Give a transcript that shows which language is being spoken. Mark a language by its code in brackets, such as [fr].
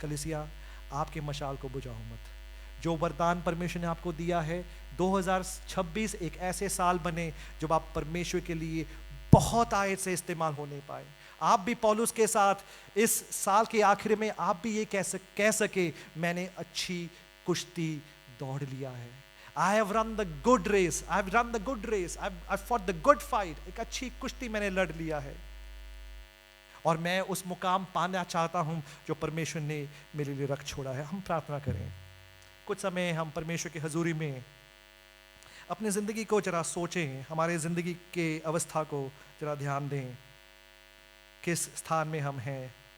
[hi] कलीसिया, आपके मशाल को बुझाओ मत। जो वरदान परमेश्वर ने आपको दिया है, 2026 एक ऐसे साल बने जब आप परमेश्वर के लिए बहुत आयत से इस्तेमाल होने पाए। आप भी पौलुस के साथ इस साल के आखिर में आप भी ये कह सके, मैंने अच्छी कुश्ती दौड़ लिया है। [en] I have run the good race, I have run the good race, I've fought the good fight। [hi] एक अच्छी कुश्ती मैंने लड़ लिया है और मैं उस मुकाम पाना चाहता हूं जो परमेश्वर ने मेरे लिए रख छोड़ा है। हम प्रार्थना करें। कुछ समय हम परमेश्वर की हजूरी में अपनी ज़िंदगी को जरा सोचें, हमारे ज़िंदगी के अवस्था को जरा ध्यान दें, किस स्थान में हम हैं।